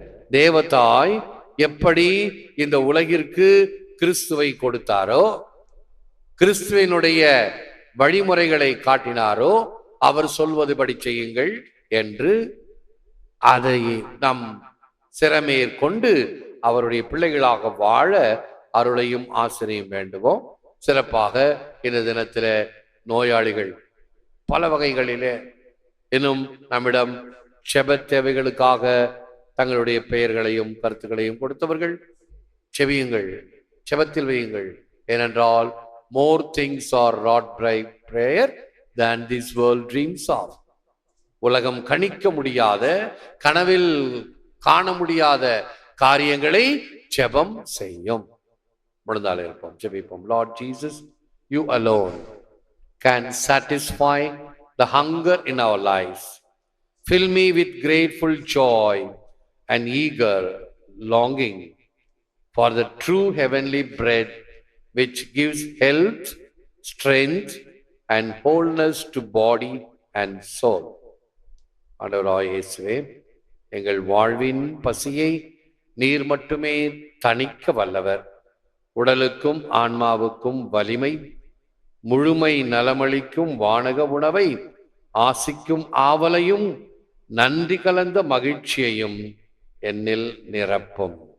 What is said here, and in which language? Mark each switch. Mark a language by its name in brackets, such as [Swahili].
[Tamil] தேவதாய் எப்படி இந்த உலகிற்கு கிறிஸ்துவை கொடுத்தாரோ, கிறிஸ்துவினுடைய வழிமுறைகளை காட்டினாரோ, அவர் சொல்வதுபடி செய்யுங்கள் என்று அதை நம் சிறமேற்கொண்டு அவருடைய பிள்ளைகளாக வாழ அருளையும் ஆசிரியம் வேண்டுவோம். சிறப்பாக இந்த தினத்தில நோயாளிகள் பல வகைகளிலே இன்னும் நம்மிடம் செப தேவைகளுக்காக தங்களுடைய பெயர்களையும் கருத்துக்களையும் கொடுத்தவர்கள், செவியுங்கள், செபத்தில் வையுங்கள். ஏனென்றால் [English] more things are wrought by prayer than this world dreams of. [Tamil] உலகம் கணிக்க முடியாத, கனவில் காண முடியாத காரியங்களை ஜெபம் செய்யும். முழுந்தாலே இருப்போம், ஜெபிப்போம். [English] Lord Jesus, you alone can satisfy the hunger in our lives. Fill me with grateful joy and eager longing for the true heavenly bread which gives health, strength and wholeness to body and soul. [Tamil] ஆண்டவராகிய இயேசுவே, எங்கள் வாழ்வின் பசியை நீர் மட்டுமே தணிக்க வல்லவர். உடலுக்கும் ஆன்மாவுக்கும் வலிமை, முழுமை நலமளிக்கும் வானக உணவை, ஆசிக்கும் ஆவலையும் நன்றி கலந்த மகிழ்ச்சியையும் என்னில் நிரப்பும்.